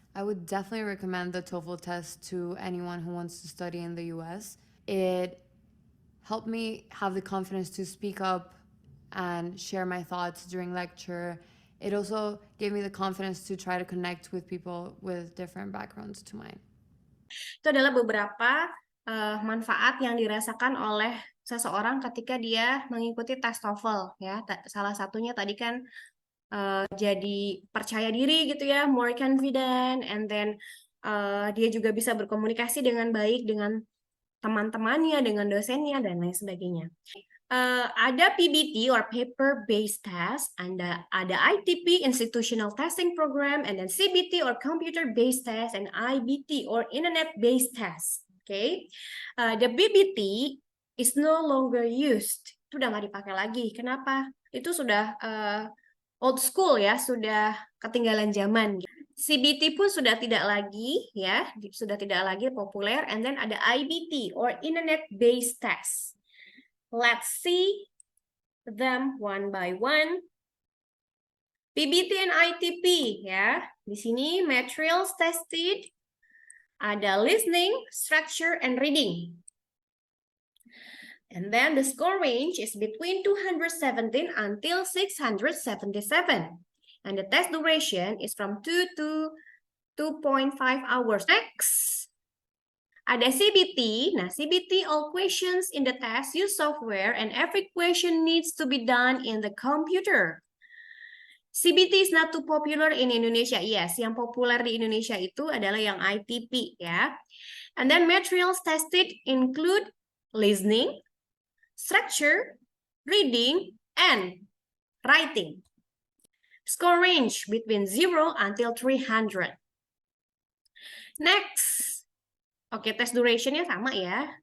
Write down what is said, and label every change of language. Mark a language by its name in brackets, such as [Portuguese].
[English] I would definitely recommend the TOEFL test to anyone who wants to study in the US. It helped me have the confidence to speak up and share my thoughts during lecture. It also gave me the confidence to try to connect with people with different backgrounds to mine. [Indonesian] Itu adalah beberapa manfaat yang dirasakan oleh seseorang ketika dia mengikuti tes TOEFL ya. Salah satunya tadi kan jadi percaya diri gitu ya, [English] more confident, and then [Indonesian] dia juga bisa berkomunikasi dengan baik dengan teman-temannya, dengan dosennya, dan lain sebagainya. [English] Ada PBT or paper-based test, ada ITP, Institutional Testing Program, and then CBT or computer-based test, and IBT or internet-based test. Okay, the BBT is no longer used. [Indonesian] Itu udah nggak dipakai lagi. Kenapa? Itu sudah old school ya, sudah ketinggalan zaman. CBT pun sudah tidak lagi ya, sudah tidak lagi populer. [English] And then ada IBT or internet-based test. Let's see them one by one. PBT and ITP ya. [Indonesian] Di sini [English] materials tested, ada listening, structure, and reading. And then the score range is between 217 until 677. And the test duration is from 2 to 2.5 hours. Next, ada CBT. Nah, CBT, all questions in the test use software and every question needs to be done in the computer. CBT is not too popular in Indonesia. [Indonesian] Yes, yang populer di Indonesia itu adalah yang ITP ya. [English] And then materials tested include listening, structure, reading, and writing. Score range between 0 until 300. [Indonesian] Next. Oke, test duration-nya sama ya.